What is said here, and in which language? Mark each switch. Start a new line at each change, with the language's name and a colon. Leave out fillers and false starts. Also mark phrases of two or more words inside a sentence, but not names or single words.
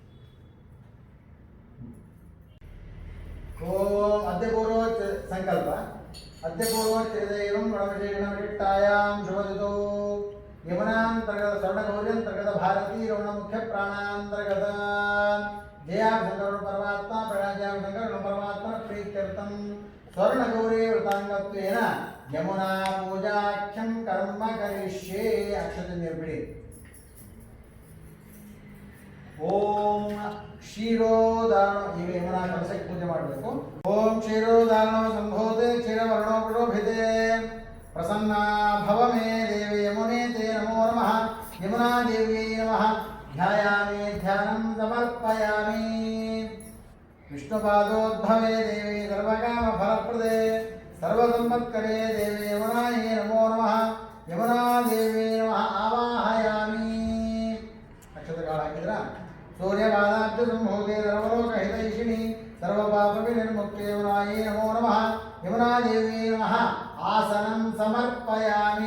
Sanskrit: ಓಂ ಅದ್ಯಪೂರ್ವ ಸಂಕಲ್ಪ ಅದ್ಯಪೂರ್ವ ಚಿರದೈವಂ ಗಣಪತಿಗಣವಿಟ್ಟಾಯಾಂ ಶುಭದಿತೋ ಯಮುನಾಂತರ್ಗತ ಸ್ವರ್ಣಗೌರ್ಯಂತರ್ಗತ ಭಾರತೀ ರಮಣ ಮುಖ್ಯ ಪ್ರಾಣಾಂತರ್ಗತ ಜಯಾಭಂಕರಣ ಪರಮಾತ್ಮ ಪ್ರಣಾಜಾಭಂಕರಣ ಪರಮಾತ್ಮ ಪ್ರೀತ್ಯರ್ಥಂ ಸ್ವರ್ಣಗೌರಿ ವೃತಾಂಗತ್ವೇನ ಯಮುನಾ ಪೂಜಾಖ್ಯಂ ಕರ್ಮ ಕರಿಷ್ಯೇ.
Kannada: ಅಕ್ಷತೆ ನಿರ್ಬಿಡಿ.
Sanskrit: ಓಂ ಕ್ಷೀರೋದಾನ,
Kannada: ಈಗ ಯಮುನಾ ಕಲಶಕ್ಕೆ ಪೂಜೆ ಮಾಡಬೇಕು.
Sanskrit: ಓಂ ಕ್ಷೀರೋದಾನ ಸಂಭೋತೆ ಕ್ಷೀರವರ್ಣೋಪರೋಭಿತೆ ಪ್ರಸನ್ನ ಭವ ಮೇ ದೇವಿ ಯಮುನೆ ತೇ ನಮೋ ನಮಃ ಯಮುನಾ ದೇವ್ಯೈ ನಮಃ ಧ್ಯಾಯಾಮಿ ಧ್ಯಾನಂ ಸಮರ್ಪಯಾಮಿ. ವಿಷ್ಣುಪಾದೋದ್ಭವೆ ದೇವಿ ಸರ್ವಕಾಮ ಫಲಪ್ರದೆ ಸರ್ವಸಂಪತ್ಕರೇ ದೇವಿ ಯಮುನಾಯೇ ನಮೋ ನಮಃ ಯಮುನಾ ದೇವಿ ನಮಃ ಆವಾಹಯಾಮಿ.
Kannada: ನಕ್ಷತ್ರಗಳು ಹಾಕಿದ್ರ
Sanskrit: ಸೂರ್ಯಪಾದಾಬ್ಜ ಸಂಭೂತೆ ಸರ್ವಲೋಕಹಿತೈಷಿಣಿ ಸರ್ವಪಾಪವಿನಿರ್ಮುಕ್ತೆ ಯಮುನಾಯೇ ನಮೋ ನಮಃ ಯಮುನಾ ದೇವಿ ನಮಃ ಆಸನಂ ಸಮರ್ಪಯಾಮಿ.